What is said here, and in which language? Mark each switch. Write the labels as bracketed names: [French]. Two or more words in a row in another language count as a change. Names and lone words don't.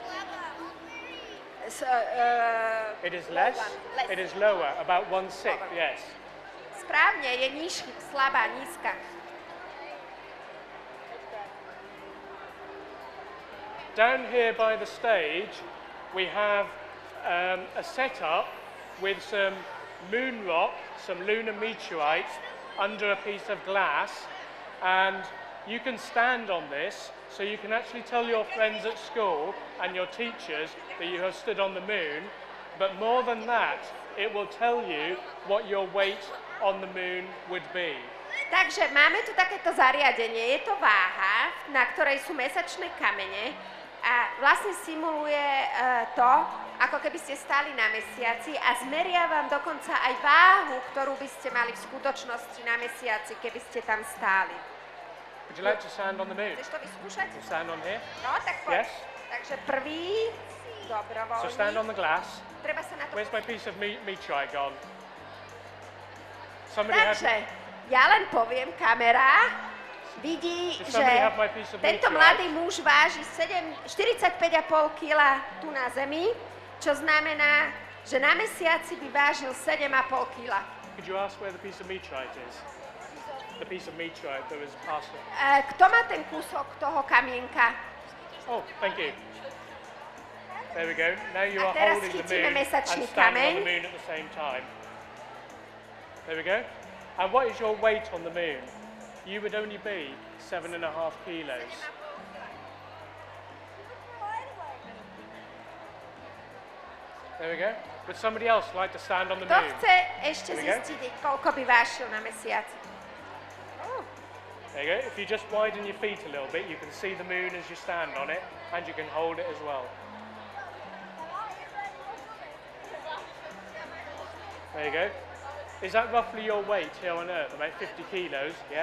[English] It is less. It is lower, about 1/6, yes. [Slovak] Správne, je slabá, nízka. [English] Down here by the stage, we have a setup with some moon rock, some lunar meteorites under a piece of glass, and you can stand on this, so you can actually tell your friends at school and your teachers that you have stood on the moon, but more than that, it will tell you what your weight on the moon would be. [Slovak] Takže máme tu takéto zariadenie, je to váha, na ktorej sú mesačné kamene a vlastne simuluje to, ako keby ste stáli na mesiaci a zmeria vám dokonca aj váhu, ktorú by ste mali v skutočnosti na mesiaci, keby ste tam stáli. [English] Would you like to stand on the moon? [Slovak] Chceš to vyskúšať? [English] Stand on here? [Slovak] No, tak poď. [English] Yes. [Slovak] Takže prvý, dobrovoľný. [English] So stand on the glass. [Slovak] Treba sa na to... [English] Where's my piece of meteorite gone? Somebody had... [Slovak] Takže, ja len poviem, kamera vidí, [English] Does [Slovak] že [English] somebody have my piece of [Slovak] tento [English] meteorite? [Slovak] mladý muž váži 45,5 kg tu na Zemi, čo znamená, že na mesiaci by vážil 7,5 kg. [English] Could you ask where the piece of meteorite is? The piece of meteorite that was passed. [Slovak] Kto má ten kúsok toho kamienka? [English] Oh, thank you. There we go. Now you [Slovak] A [English] are [Slovak] teraz [English] holding the [Slovak] chytíme [English] moon and [Slovak] mesačný [English] standing on [Slovak] kameň. [English] the moon at the same time. There we go. And what is your weight on the moon? You would only be 7.5 kilos. There we go. Would somebody else like to stand on the [Slovak] Kto [English] moon? [Slovak] chce ešte [English] There we go. [Slovak] zistiť, koľko by vážil na mesiaci? [English] There you go. If you just widen your feet a little bit, you can see the moon as you stand on it, and you can hold it as well. There you go. Is that roughly your weight here on Earth? About 50 kilos, yes?